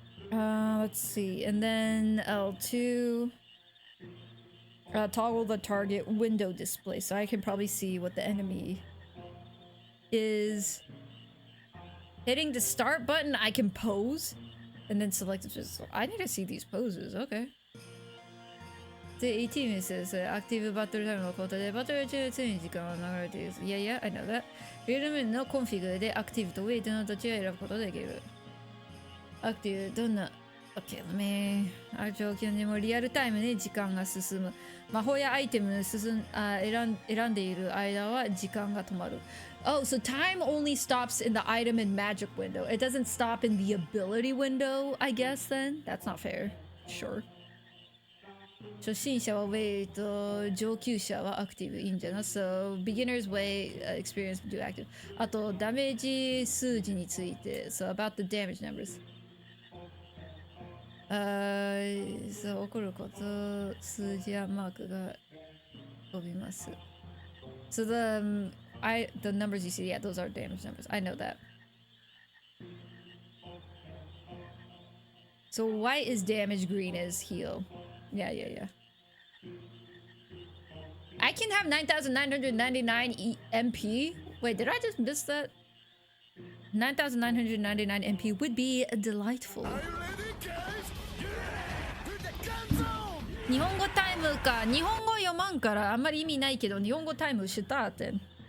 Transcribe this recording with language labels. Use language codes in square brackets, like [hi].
[en] Let's see. And then L2. Toggle the target window display so I can probably see what the enemy is. Hitting the start button, I can pose. And then select it. I need to see these poses. Okay. The 18 says active battle time [ja] のことでバトル中常に時間は流れている。いやいや、 [en] I know that. [ja] フィルムのコンフィグでアクティブとウェイトのどちらを選ぶことができる。アクティブどんな [en] OK, let me [ja] 状況でもリアルタイムで時間が進む。魔法やアイテム選んでいる間は時間が止まる。 [en] Oh, so time only stops in the item and magic window. It doesn't stop in the ability window, I guess then? That's not fair. Sure. [ja] 初心者はウェイト、上級者はアクティブいいんじゃない [en] So, beginner's way, experience do active. [ja] あと、ダメージ数字について。 [en] So, about the damage numbers. [ja] そう起こること、数字やマークが飛びます。 [en] So, the numbers you see, yeah, those are damage numbers. I know that. So, white is damage, green is heal. Yeah. I can have 9,999 MP. Wait, did I just miss that? 9,999 MP would be delightful. Are you ready, guys? Yeah! Hit the gun zone! [ja] 日本語タイムか。日本語読まんからあんまり意味ないけど、日本語タイムシュターテン。